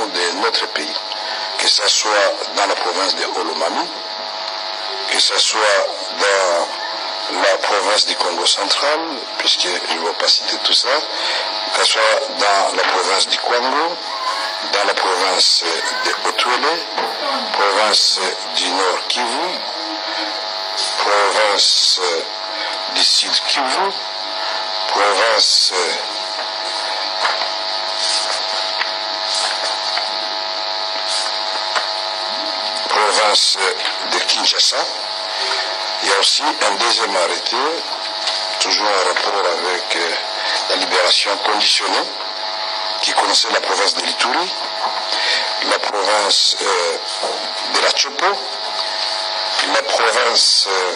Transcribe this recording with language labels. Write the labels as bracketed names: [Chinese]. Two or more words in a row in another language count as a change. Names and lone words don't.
[French] de notre pays, que ce soit dans la province de Olomami, que ce soit dans la province du Congo central, puisque je ne vais pas citer tout ça, que ce soit dans la province du Congo, dans la province de Haut-Uélé, province du Nord Kivu, province du Sud Kivu, province de Kinshasa. Il y a aussi un deuxième arrêté, toujours en rapport avec la libération conditionnée, qui connaissait la province de l'Ituri, la province de la Chopo, la province